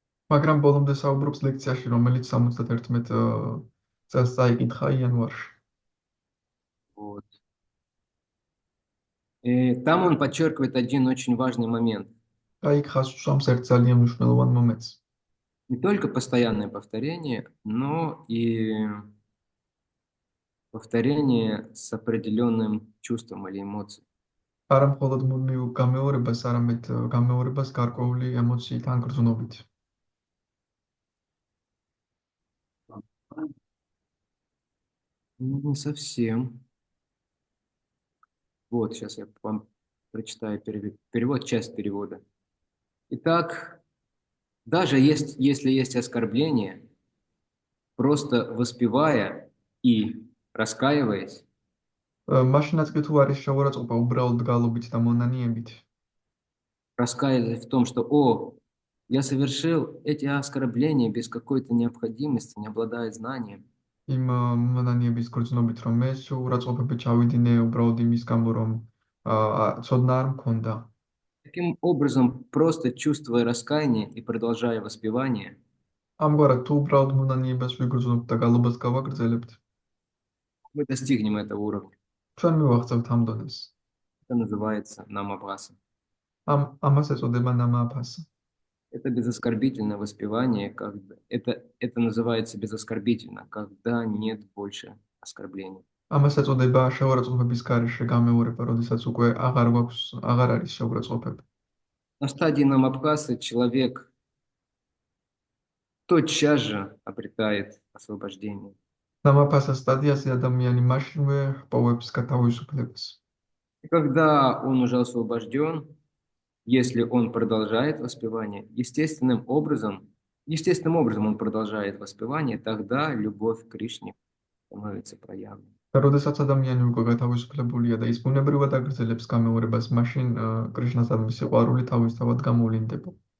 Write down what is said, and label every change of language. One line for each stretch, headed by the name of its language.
Georgian: მაგრამ ბოლომდე საუბრობს ლექციაში, რომელიც 71 წელს წაიკითხა იანვარში.
Russian: Вот. И там он подчеркивает один очень важный момент.
Georgian: Აქ ხას უსვამს ერთ ძალიან მნიშვნელოვან მომენტს.
Russian: Не только постоянное повторение, но и повторение с определенным чувством или эмоцией.
Georgian: არა მხოლოდ მუდმივ გამეორებას, არამედ გამეორებას გარკვეული ემოციით ან გრძნობით.
Russian: Не совсем. Вот, сейчас я вам прочитаю перевод, часть перевода. Итак, даже если есть оскорбление, просто воспевая и раскаиваясь,
Georgian: მაშინაც კი თუ არის შეურაცხყოფა უბრალოდ გალობით და მონანიებით,
Russian: раскаиваясь в том, что, я совершил эти оскорбления без какой-то необходимости, не обладая знанием.
Georgian: იმ მონანიების გრძნობით, რომ მე შეურაცხყოფები ჩავიდინე უბრალოდ იმის გამო, რომ ცოდნა არ მქონდა.
Russian: Таким образом, просто чувствуя раскаяние и продолжая воспевание,
Georgian: ამგვარად თუ უბრალოდ მონანიებას ვიგრძნობთ და გალობას გავაგრძელებთ,
Russian: мы достигнем этого уровня.
Georgian: ჩვენ მივაღწევთ ამ დონეს.
Russian: Это называется намабхаса.
Georgian: ამას ეწოდება ნამააფასა.
Russian: Это безоскорбительное воспевание, это называется безоскорбительно, когда нет больше оскорблений.
Georgian: ამას ეწოდება შეურაცხყოფების გარეშე გამეორება, როდესაც უკვე აღარ არის შეურაცხყოფები.
Russian: На стадии намабхасы человек тотчас же обретает освобождение.
Georgian: ნამააფასას სტადიაზე ადამიანი მაშინვე ჰპოვებს გათავისუფლებას.
Russian: И когда он уже освобожден, если он продолжает воспевание, естественным образом он продолжает воспевание, тогда любовь к Кришне становится проявленной.
Georgian: და როდესაც ადამიანი უკვე გათავისუფლებულია და ის ბუნებრივად აგრძელებს გამეორებას, мაშინ კრიშნასთან მისი ყვარული თავისთავად გამოვლინდება.